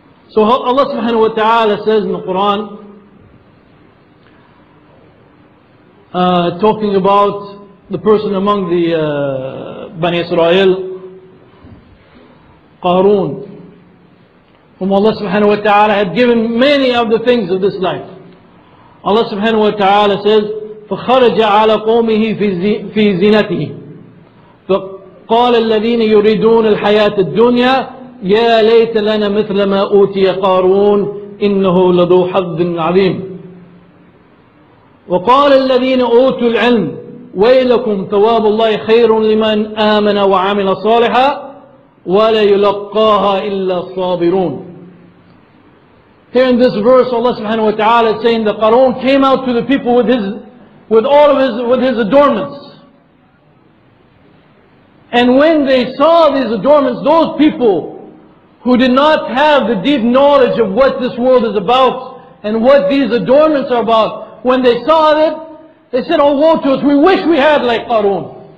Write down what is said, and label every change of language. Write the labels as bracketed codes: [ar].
[en] So Allah subhanahu wa ta'ala says in the Quran, talking about the person among the Bani Israel, Qarun, whom Allah subhanahu wa ta'ala had given many of the things of this life. Allah subhanahu wa ta'ala says, [ar] فَخَرَجَ عَلَى قَوْمِهِ فِي زِينَتِهِ فَقَالَ الَّذِينَ يُرِيدُونَ الْحَيَاةَ الدُّنْيَا يَا لَيْتَ لَنَا مِثْلَ مَا أُوتِيَ قَارُونَ إِنَّهُ لَذُو حَظٍّ عَظِيمٍ وقال الذين أوتوا العلم ويلكم ثواب الله خير لمن آمن وعمل صالحا وَلَا يُلَقَّاهَا إِلَّا الصَّابِرُونَ. [en] Here in this verse, Allah subhanahu wa ta'ala is saying that Qarun came out to the people with his adornments. And when they saw these adornments, those people who did not have the deep knowledge of what this world is about and what these adornments are about, when they saw it, they said, oh woe to us, we wish we had like Qarun.